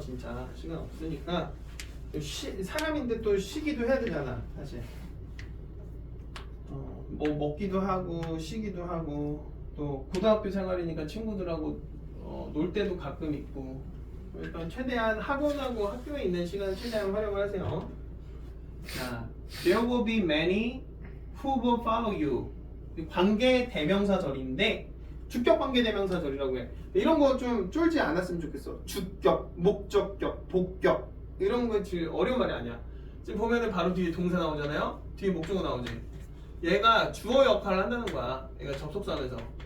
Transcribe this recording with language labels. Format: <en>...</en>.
<ko>진짜 시간 없으니까 사람인데 또 쉬기도 해야 되잖아 사실. 뭐 먹기도 하고 쉬기도 하고 또 고등학교 생활이니까 친구들하고 놀 때도 가끔 있고. 일단 최대한 학원하고 학교에 있는 시간을 최대한 활용을 하세요.</ko> <en>자, there will be many who will follow you.</en> <ko>관계 대명사절인데 주격 관계 대명사절이라고 해. 이런 거 좀 쫄지 않았으면 좋겠어. 주격, 목적격, 복격 이런 거 지금 어려운 말이 아니야. 지금 보면은 바로 뒤에 동사 나오잖아요. 뒤에 목적어 나오지. 얘가 주어 역할을 한다는 거야. 얘가 접속사면서.</ko>